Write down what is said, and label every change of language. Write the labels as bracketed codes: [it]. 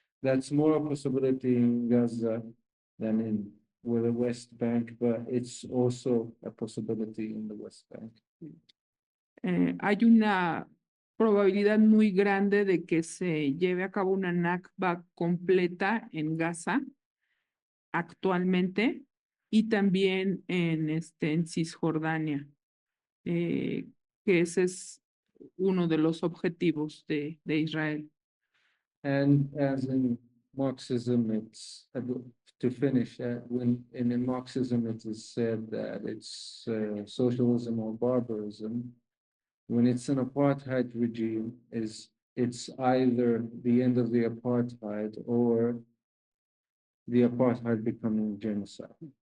[en] That's more a possibility in Gaza than in the West Bank, but it's also a possibility in the West Bank. [es] Hay una probabilidad muy grande de que se lleve a cabo una Nakba completa en Gaza actualmente y también en Cisjordania, que ese es uno de los objetivos de Israel. [en] And as in Marxism, it's to finish, when in Marxism it is said that it's socialism or barbarism. When it's an apartheid regime, it's either the end of the apartheid or the apartheid becoming genocide.